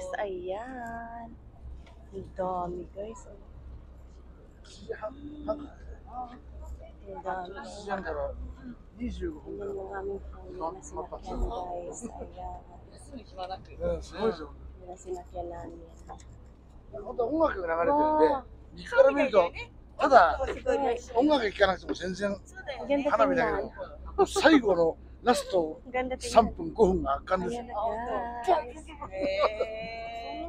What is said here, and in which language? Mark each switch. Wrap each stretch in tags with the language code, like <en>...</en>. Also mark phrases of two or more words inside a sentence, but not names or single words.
<tl>Ayan. Ang dami guys. Ang dami. Ayan yung aming phone na sinakyan guys. Ayan. Yan ang sinakyan namin.</tl> <ja>本当音楽が流れてるんで、右から見ると、ただ音楽聴かなくても全然花火だけど、最後のラスト3分5分が圧巻です。</ja>